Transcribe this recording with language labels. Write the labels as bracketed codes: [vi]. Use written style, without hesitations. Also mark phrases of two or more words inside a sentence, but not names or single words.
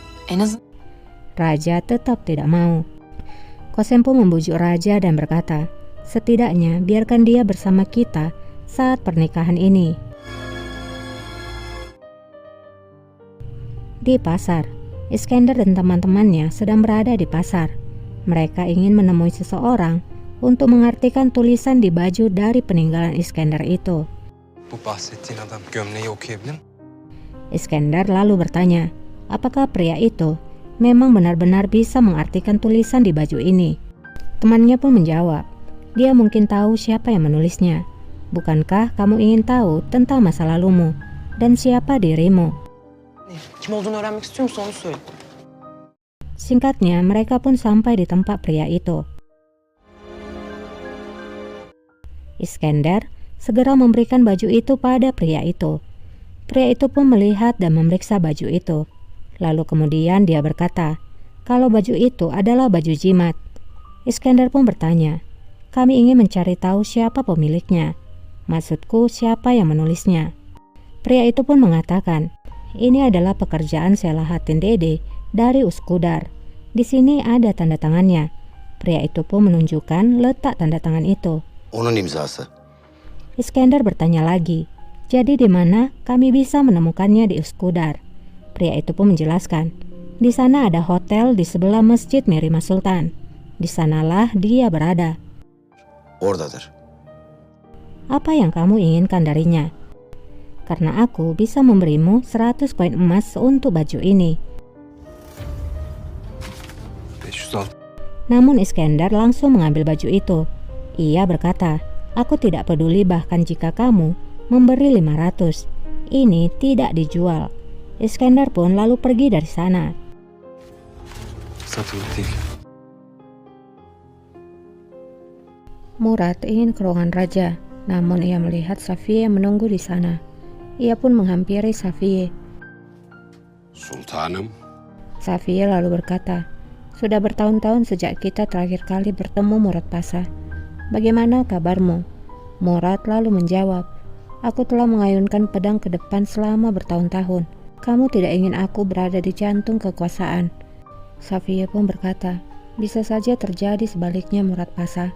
[tr] En azından [id] Raja tetap tidak mau. Kosem pun membujuk raja dan berkata, setidaknya biarkan dia bersama kita saat pernikahan ini. Di pasar, Iskender dan teman-temannya sedang berada di pasar. Mereka ingin menemui seseorang untuk mengartikan tulisan di baju dari peninggalan Iskender itu. [tr] Bu bahsettiğin adam gömleği okuyabilir mi? [id] Iskender lalu bertanya, apakah pria itu memang benar-benar bisa mengartikan tulisan di baju ini? Temannya pun menjawab, dia mungkin tahu siapa yang menulisnya. Bukankah kamu ingin tahu tentang masa lalumu dan siapa dirimu? [tr] kim olduğunu öğrenmek istiyor musun onu söyle. [id] Singkatnya, mereka pun sampai di tempat pria itu. Iskender segera memberikan baju itu pada pria itu. Pria itu pun melihat dan memeriksa baju itu. Lalu kemudian dia berkata, kalau baju itu adalah baju jimat. Iskender pun bertanya, kami ingin mencari tahu siapa pemiliknya. Maksudku, siapa yang menulisnya. Pria itu pun mengatakan, ini adalah pekerjaan Selahattin Dede dari Uskudar. Di sini ada tanda tangannya. Pria itu pun menunjukkan letak tanda tangan itu. [tr] Onun imzası. [id] Iskender bertanya lagi, jadi di mana kami bisa menemukannya di Uskudar? Pria itu pun menjelaskan, di sana ada hotel di sebelah Masjid Mirima Sultan. Di sanalah dia berada. [tr] Oradadır. [id] Apa yang kamu inginkan darinya? Karena aku bisa memberimu 100 koin emas untuk baju ini. 506. Namun Iskender langsung mengambil baju itu. Ia berkata, aku tidak peduli bahkan jika kamu memberi 500. Ini tidak dijual. Iskender pun lalu pergi dari sana. [tr] Satılık değil. [id] Murad ingin ke ruangan raja, namun ia melihat Safiye menunggu di sana. Ia pun menghampiri Safiye. [tr] Sultanım. [id] Safiye lalu berkata, sudah bertahun-tahun sejak kita terakhir kali bertemu Murad Pasha. Bagaimana kabarmu? Murad lalu menjawab, aku telah mengayunkan pedang ke depan selama bertahun-tahun. Kamu tidak ingin aku berada di jantung kekuasaan. Safiye pun berkata, bisa saja terjadi sebaliknya Murad Pasha.